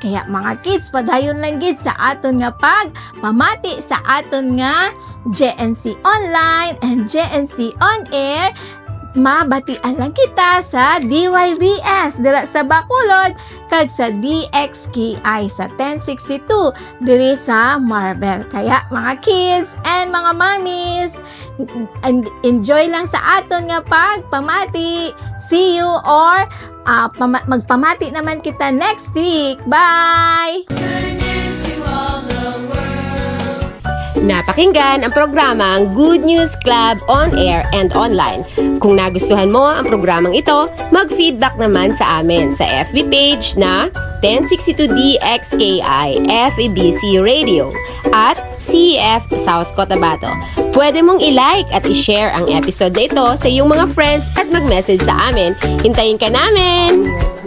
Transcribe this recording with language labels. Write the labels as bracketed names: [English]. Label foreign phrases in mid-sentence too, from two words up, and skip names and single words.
[Hiligaynon] Kaya mga kids, padayon lang gid sa aton nga pagpamati sa aton nga GNC Online and GNC On Air. mabatian lang kita sa DYVS dira sa Bacolod kag sa DXKI sa 1062 diri sa Marvel. Kaya mga kids and mga mommies, enjoy lang sa aton nga pagpamati. [English] See you or [Hiligaynon] magpamati naman kita [English] next week. [Hiligaynon] Bye! [English] Good news to all the world. [Filipino] Napakinggan ang programang Good News Club on air and online. Kung nagustuhan mo ang programang ito, mag-feedback naman sa amin sa FB page na 1062 DXKI FEBC Radio at CEF South Cotabato. Pwede mong i-like at i-share ang episode na ito sa iyong mga friends at mag-message sa amin. Hintayin ka namin!